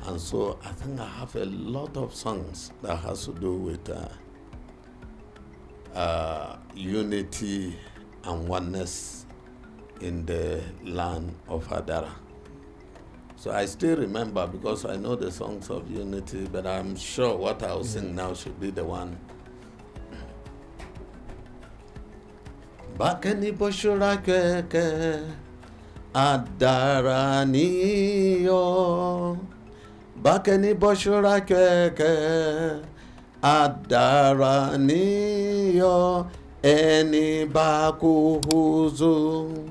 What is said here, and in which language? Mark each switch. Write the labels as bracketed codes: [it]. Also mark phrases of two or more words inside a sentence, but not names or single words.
[en] And so I think I have a lot of songs that has to do with unity and oneness in the land of Adara. So I still remember, because I know the songs of unity, but I'm sure what I'll sing now should be the one. [kad] Bakeni boshura keke Adara niyo, Bakeni boshura keke Adara niyo, eni bakuhuzu.